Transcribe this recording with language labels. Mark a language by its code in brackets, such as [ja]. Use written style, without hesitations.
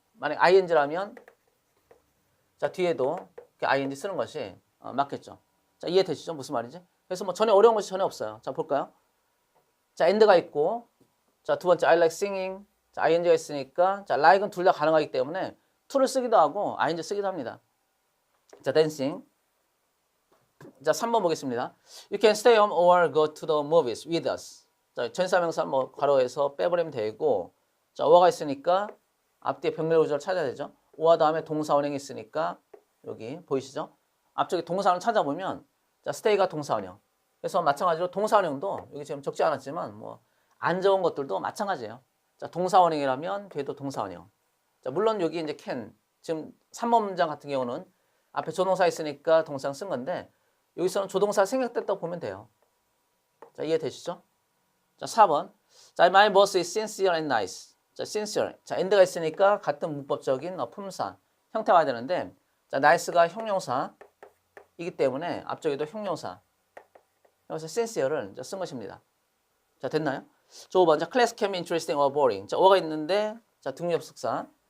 [ko] 만약 ing라면 자, 뒤에도 ing 쓰는 것이 맞겠죠. 자, 이해되시죠? 무슨 말인지? 그래서 뭐 전혀 어려운 것이 전혀 없어요. 자, 볼까요? 자, and가 있고 자, 두 번째 [en] I like singing. [ko] 자, ing가 있으니까 자, like은 둘 다 가능하기 때문에 to를 쓰기도 하고 ing 쓰기도 합니다. 자, dancing. 자, 3번 보겠습니다. [en] You can stay home or go to the movies with us. [ko] 자, 전사명사 뭐 괄호에서 빼버리면 되고 자, or가 있으니까 앞뒤에 병렬 구조를 찾아야 되죠. or 다음에 동사원형이 있으니까 여기 보이시죠? 앞쪽에 동사원형 찾아보면 자, stay가 동사원형. 그래서 마찬가지로 동사원형도 여기 지금 적지 않았지만 뭐 안 적은 것들도 마찬가지예요. 자, 동사원형이라면 뒤에도 동사원형. 자, 물론 여기 이제 can 지금 3번 문장 같은 경우는 앞에 조동사 있으니까 동사형 쓴 건데 여기서는 조동사 생략됐다고 보면 돼요. 자, 이해되시죠? 자, 4번. [en] 자, my boss is sincere and nice. 자, sincere. [ko] 자, and가 있으니까 같은 문법적인 품사 형태 와야 되는데 자, nice가 형용사이기 때문에 앞쪽에도 형용사. 여기서 sincere를 쓴 것입니다. [en] 자, [ko] 됐나요? 저 5번. [en] 자, class can be interesting or boring. [ko] 자, 어가 있는데 자, 등유접속사.